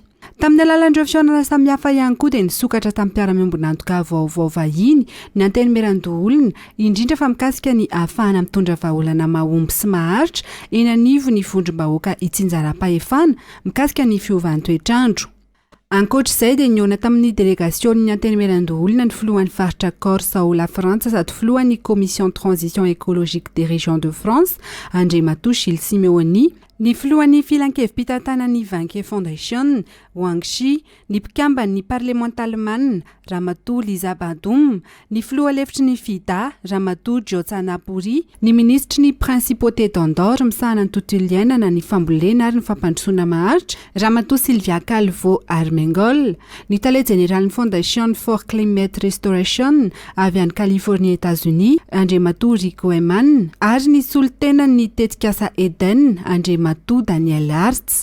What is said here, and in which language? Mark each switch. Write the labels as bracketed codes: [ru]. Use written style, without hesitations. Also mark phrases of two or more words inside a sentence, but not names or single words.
[mg] Tamin'ny alalan'ireo fihaonana samihafa ihany koa dia nisokatra tamin'ny mpiara-miombonantoka vaovao vahiny ny antenimieran-doolona indrindra fa mikasika ny ahafahana mitondra vahaolana mahomby sy maharitra eny anivo ny vondrom-bahoaka itsinjaram-pahefana mikasika ny fiovan'ny toetrandro. Ankoatr'izay dia niona tamin'ny délégation-ny antenimieran-doolona ny filohan'ny faritra Corse ao la Frantsa sady filohan'ny [fr] commission transition écologique des régions de France [mg] Andriamatoa Gilles Simeoni, ny filohan'ny filankevim-pitantanan'ny Vanke Foundation Wang Shi, ny mpikambany parlemental man Ramatoa Liza Badoum, ny filoha lefitry ny FIDA Ramatoa Diotsana Puri, ny ministry ny [fr] principauté d'Andorre [mg] misahana ny tontolo iainana ny fambolena ary ny fampandrosoana maharitra Ramatoa Sylvia Calvo Armengol, ny tale général'ny Foundation for Climate Restoration avy any Californie États-Unis Andriamatoa Rico Eman ary ny solitenan'ny tetikasa Eden Andriamatoa Daniel Arts.